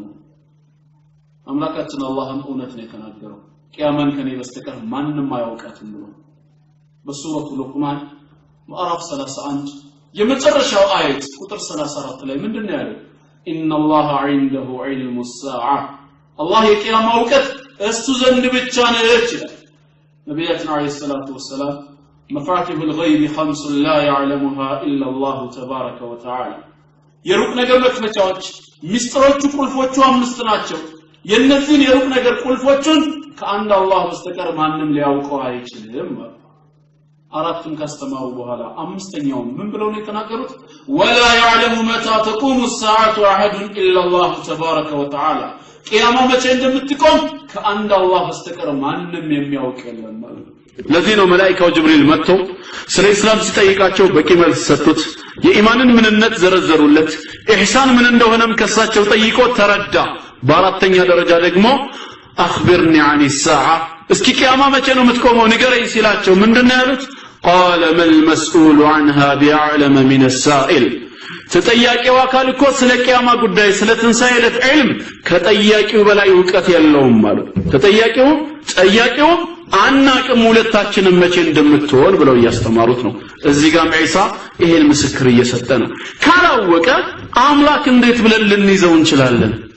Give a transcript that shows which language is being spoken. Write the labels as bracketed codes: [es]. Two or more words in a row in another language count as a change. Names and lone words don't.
[am] አምላካችን አላህም እውነት ነው የተናገረው። ቂያማን ከኔ በስተቀር ማንንም አያውቃትም ብሎ በሱረቱ ሉቅማን ምዕራፍ 31 የመጨረሻው አየት ቁጥር 34 ላይ ምንድነው ያለው? [ar] إن الله عنده علم الساعة [am] አላህ የቂያማ እውቀት እሱ ዘንድ ብቻ ነው ይችላል። ነብያችን [ar] عليه الصلاة والسلام مفاتيح الغيب خمس لا يعلمها الا الله تبارك وتعالى [am] የሩቅ ነገር መክፈቻዎች ሚስጥሮቹ ቁልፎቹ አምስት ናቸው። የነዚህን የሩቅ ነገር ቁልፎቹን ከአንድ አላህ በስተቀር ማንም ሊያውቀው አይችልም። አራቱን ካስተማሩ በኋላ አምስተኛው ምን ብለው ነው የተናገሩት? [ar] ولا يعلم متى تقوم الساعة احد الا الله تبارك وتعالى [am] ቂያማ መቼ እንደምትቆም ከአንድ አላህ በስተቀር ማንም የሚያውቅ የለም ማለት ነው። ለዚህ ነው መላእክቱ ጅብሪል መጥቶ ስለ እስላም ሲጠይቃቸው በቂ መልስ ሰጡት። የኢማንን ምንነት ዘረዘሩለት። ኢህሳን ምን እንደሆነም ከሳቸው ጠይቆ ተረዳ። በአራተኛ ደረጃ ደግሞ [ar] أخبرني عن الساعة [am] እስኪ ቂያማ መቼ ነው የምትቆመው ንገረኝ ሲላቸው ምንድነው ያሉት? [ar] قال ما المسؤول عنها بأعلم من السائل [am] ተጠያቂው አካል እኮ ስለ ቂያማ ጉዳይ ስለ ትንሳኤ ዕለት ዒልም ከጠያቂው በላይ ዕውቀት የለውም ማለት ተጠያቂው ጠያቂው አናቅም ሁለታችንም መቼ እንደምትሆን ብለው ያስተማሩት ነው። እዚህ ጋር ኢሳ ይሄን ምስክር እየሰጠ ነው። ካላወቀ አምላክ እንዴት ብለን ልንይዘው እንችላለን?